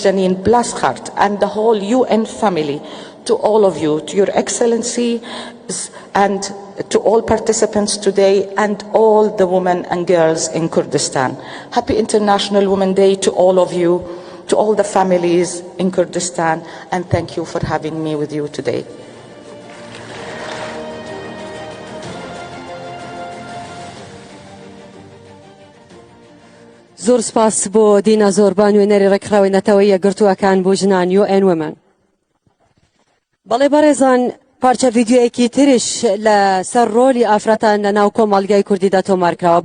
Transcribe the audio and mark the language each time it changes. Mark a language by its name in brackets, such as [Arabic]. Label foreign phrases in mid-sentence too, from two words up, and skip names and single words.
[English] Janine Blaschart, and the whole UN family, to all of you, to Your Excellency, and to all participants today, and all the women and girls in Kurdistan. Happy International Women's Day to all of you, to all the families in Kurdistan, and thank you for having me with you today. [Central Kurdish] زۆر سپاس بۆ دینا زۆربان وێنەری ڕێکخراوێنەتەوەی یەکگرتووەکان بۆ ژنان UN Women. بەڵێ بەڕێزان پارچە ڤیدیۆیەکی تریش لە سەر ڕۆلی ئافرەتان لە ناو کۆمەڵگەی کوردیدا تۆمارکراوە.